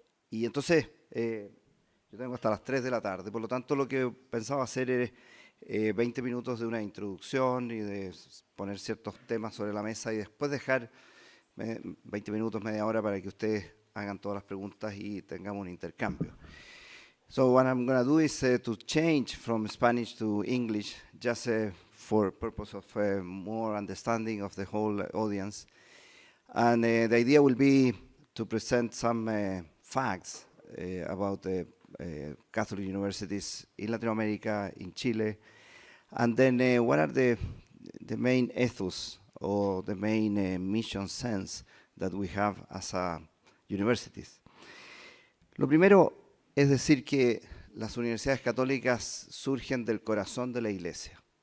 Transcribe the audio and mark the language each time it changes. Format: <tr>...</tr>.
<es>Y entonces, yo tengo hasta las 3 de la tarde, por lo tanto lo que pensaba hacer es 20 minutos de una introducción y de poner ciertos temas sobre la mesa y después dejar 20 minutos, media hora para que ustedes hagan todas las preguntas y tengamos un intercambio.</es> <en>So what I'm going to do is to change from Spanish to English, just for purpose of more understanding of the whole audience. And the idea will be to present some facts about the Catholic universities in Latin America, in Chile, and then what are the main ethos or the main mission sense that we have as universities.</en> <es>Lo primero es decir que las universidades católicas surgen del corazón de la Iglesia.</es>